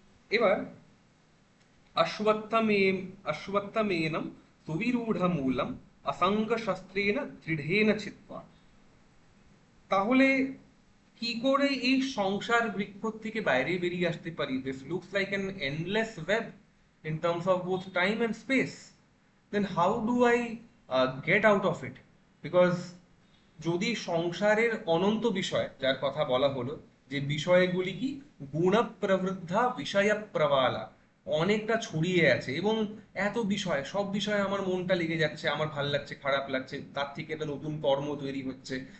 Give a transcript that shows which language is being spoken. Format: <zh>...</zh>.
<sa>এবার অশ্বত্থমে অশ্বত্থমেনম সুবিরূঢ়মূলম অসঙ্গ শস্ত্রেণ দৃঢ়েন ছিত্ত্বা।</sa> <bn>তাহলে কি করে এই সংসার বৃক্ষ থেকে বাইরে বেরিয়ে আসতে পারি?</bn> <en>This looks like an endless web in terms of both time and space. Then how do I get out of it?</en> <bn>Because যদি সংসারের অনন্ত বিষয়, যার কথা বলা হলো, যে বিষয়গুলি কি গুণ প্রবৃদ্ধা বিষয় প্রবালা, অনেকটা ছড়িয়ে আছে, এবং এত বিষয়, সব বিষয়ে আমার মনটা লেগে যাচ্ছে, আমার ভাল লাগছে, খারাপ লাগছে, তার থেকে একটা নতুন কর্ম তৈরি হচ্ছে,</bn>